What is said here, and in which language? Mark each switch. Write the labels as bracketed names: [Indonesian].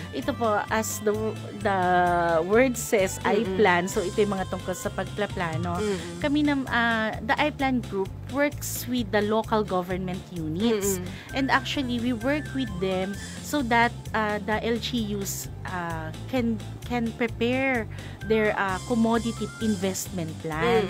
[Filipino] ito po, [English] as the word says, [Filipino] iPlan. So, ito yung mga tungkol sa pagplaplano. [English] Kami the iPlan group works with the local government units. And actually, we work with them so that the LGUs can prepare their commodity investment plan.